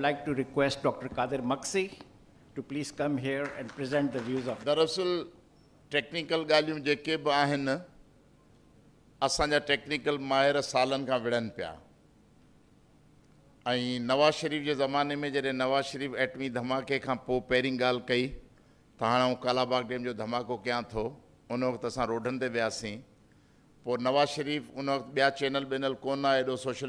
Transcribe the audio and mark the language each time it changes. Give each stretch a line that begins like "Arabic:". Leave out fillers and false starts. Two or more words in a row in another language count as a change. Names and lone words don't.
English: like to request Dr. Qadir Maksi to please come here and present the views of.
Sindhi: दरअसल टेक्निकल ॻाल्हियूं जेके बि आहिनि असांजा टेक्निकल माहिर सालनि खां विढ़नि पिया ऐं नवाज़ शरीफ़ जे ज़माने में जॾहिं नवाज़ शरीफ़ एटमी धमाके खां पोइ पहिरीं ॻाल्हि कई त हाणे आउं कालाबाग डैम जो धमाको कयां थो उन वक़्तु असां रोडनि ते वियासीं पोइ नवाज़ शरीफ़ उन वक़्तु ॿिया चैनल वेनल कोन हुआ एॾो सोशल